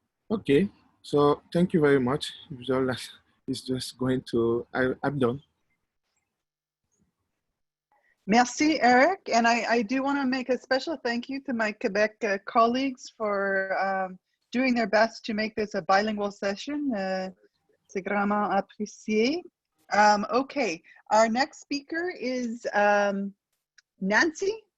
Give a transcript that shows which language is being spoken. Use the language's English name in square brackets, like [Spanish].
[English] Okay, so thank you very much. It's just going to, I'm done. [French] Merci, Eric. [English] And I do want to make a special thank you to my Quebec colleagues for doing their best to make this a bilingual session. [French] C'est grandement apprécié. [English] Okay, our next speaker is Nancy.